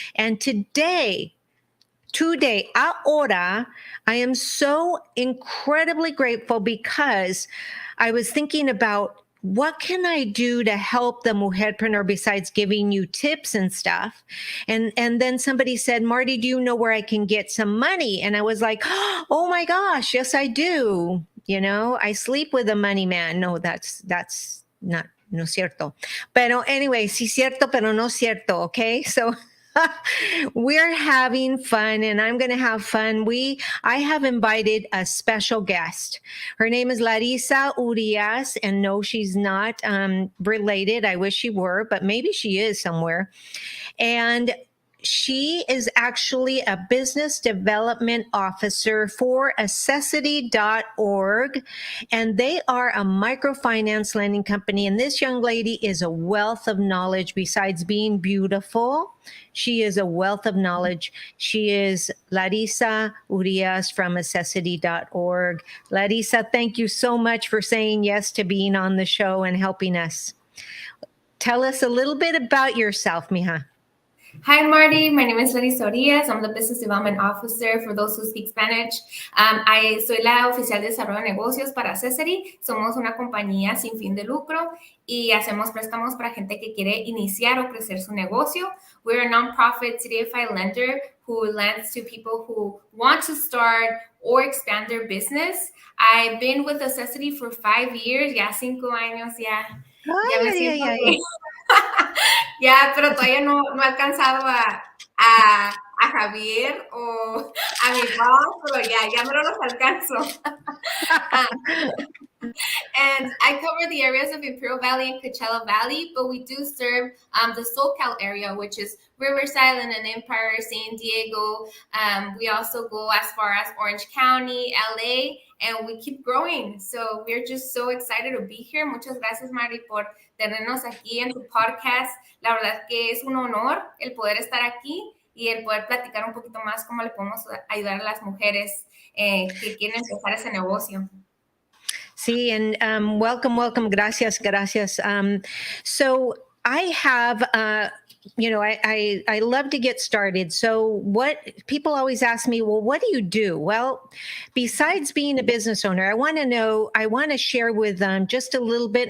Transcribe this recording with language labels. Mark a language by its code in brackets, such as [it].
[en] And today, ahora, I am so incredibly grateful because I was thinking about what can I do to help the mujerpreneur besides giving you tips and stuff. And then somebody said, Marty, do you know where I can get some money? And I was like, oh my gosh, yes, I do. You know, I sleep with a money man. No, that's not, [es] no cierto. Pero [en] anyway, [es] sí cierto, pero no cierto. [en] Okay. So we're having fun, and I'm going to have fun. I have invited a special guest. Her name is Larisa Urias, and no, she's not related. I wish she were, but maybe she is somewhere. And she is actually a business development officer for Accessity.org, and they are a microfinance lending company. And this young lady is a wealth of knowledge. Besides being beautiful, she is a wealth of knowledge. She is Larisa Urias from Accessity.org. Larisa, thank you so much for saying yes to being on the show and helping us. Tell us a little bit about yourself, mija. Hi, Marty. My name is Larisa Urias. I'm the Business Development Officer for those who speak Spanish. [es] Soy la oficial de desarrollo de negocios para Accessity. Somos una compañía sin fin de lucro y hacemos préstamos para gente que quiere iniciar o crecer su negocio. [en] We're a nonprofit CDFI lender who lends to people who want to start or expand their business. I've been with Accessity for 5 years, [es] ya 5 años, ya me siento ya, pero todavía no he alcanzado a Javier o a mi boss, pero ya me los alcanzo. [en] And I cover the areas of Imperial Valley and Coachella Valley, but we do serve the SoCal area, which is Riverside, and Empire, San Diego. We also go as far as Orange County, LA, and we keep growing. So we're just so excited to be here. [es] Muchas gracias, Mari, por tenernos aquí en tu podcast. La verdad que es un honor el poder estar aquí y el poder platicar un poquito más cómo le podemos ayudar a las mujeres que quieren empezar ese negocio. [en] Sí, and welcome. Gracias. So I have, I love to get started. So what people always ask me, well, what do you do? Well, besides being a business owner, I want to share with them just a little bit.